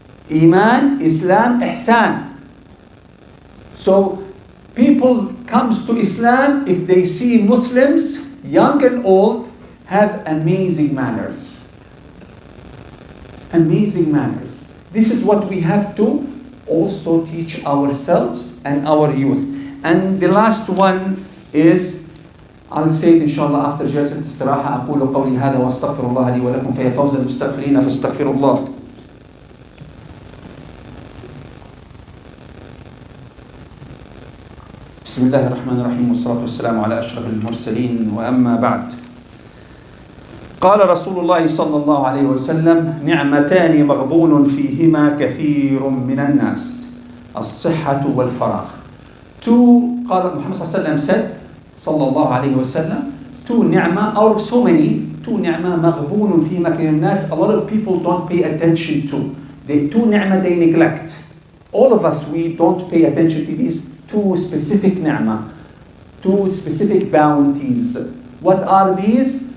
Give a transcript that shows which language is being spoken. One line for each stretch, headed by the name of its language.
English: Iman, Islam, ihsan. So people comes to Islam if they see Muslims, young and old, have amazing manners. Amazing manners. This is what we have to also teach ourselves and our youth. And the last one is, I'll say it inshallah after
Arabic: جلسة استراحة. أقول قولي هذا وأستغفر الله لي ولكم فيا فوز المستغفرين فاستغفروا الله. بسم الله الرحمن الرحيم والصلاة والسلام على أشرف المرسلين وأما بعد. قال رسول الله صلى الله عليه وسلم: نعمتان مغبون فيهما كثير من الناس، الصحة والفراغ. قال محمد صلى الله عليه وسلم
English: said,
Arabic: صلى الله عليه وسلم,
English: two ni'mah, out of so many, two ni'mah
Arabic: مغبون فيهما كثير من الناس,
English: a lot of people don't pay attention to. The two ni'mah they neglect. All of us, we don't pay attention to these two specific ni'mah, two specific bounties. What are these?